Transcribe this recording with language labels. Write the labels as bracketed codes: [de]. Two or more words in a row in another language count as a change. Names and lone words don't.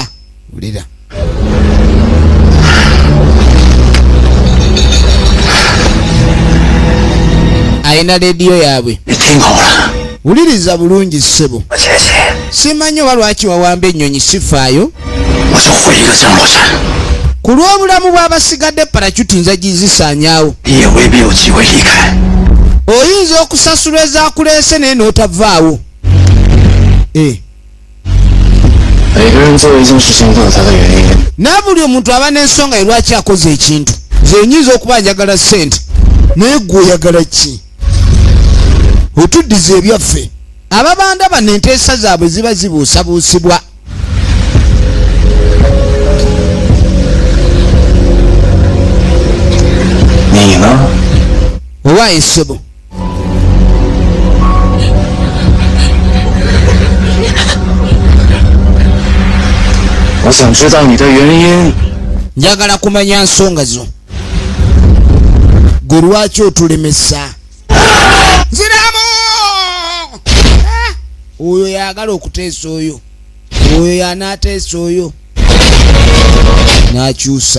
[lg] Wulira. Ayina rediyo yaabwe. Wuliriza bulungi ssebo. Simanyi oba lwaki wawamba ennyonyi sifaayo. [zh] 我就毁一个降落伞。 [lg] ku lw'obulamu bw'abasigadde parachuti nza gizisaanyaawo. [zh] 也未必有机会离开。 [lg] oyinza okusasula ezaakuleese naye n'otavaawo. [zh] 每个人做一件事情都有他的原因。 [lg] naye buli omuntu aba n'ensonga ye lwaki akoze ekintu. nze nyinza okuba njagala ssente naye gwe oyagala ki? otuddiza ebyaffe. ababanda bano enteesa zaabwe ziba zibuusabuusibwa. owaaye ssebo. [zh] 我想知道你的原因。 [lg] njagala kumanya nsonga zo. gwe lwaki otulemesa? nziramu! oyo yagala okuteesa oyo. oyo yanaateesa oyo. n'akyusa.